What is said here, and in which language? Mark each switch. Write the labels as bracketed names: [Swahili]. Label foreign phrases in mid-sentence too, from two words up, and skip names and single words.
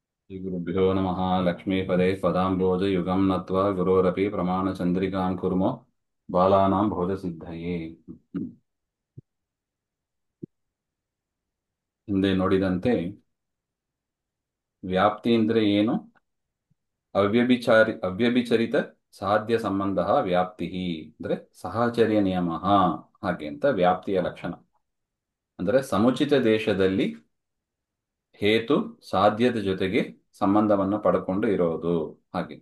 [Sanskrit] श्रीगुरुभ्यो नमः। लक्ष्मीपदे पदाम्बोजयुगं नत्वा गुरोरपि प्रमाणचन्द्रिकां कुर्मो बालानां भोजसिद्धये। [Kannada] ಹಿಂದೆ ನೋಡಿದಂತೆ ವ್ಯಾಪ್ತಿ ಅಂದ್ರೆ ಏನು? ಅವ್ಯಭಿಚರಿತ ಸಾಧ್ಯ ಸಂಬಂಧ ವ್ಯಾಪ್ತಿ ಅಂದ್ರೆ ಸಹಚರ್ಯ ನಿಯಮ ಹಾಗೆ ಅಂತ ವ್ಯಾಪ್ತಿಯ ಲಕ್ಷಣ ಅಂದ್ರೆ ಸಮುಚಿತ ದೇಶದಲ್ಲಿ ಹೇತು ಸಾಧ್ಯದ ಜೊತೆಗೆ ಸಂಬಂಧವನ್ನು ಪಡ್ಕೊಂಡು ಇರೋದು ಹಾಗಿತ್ತು.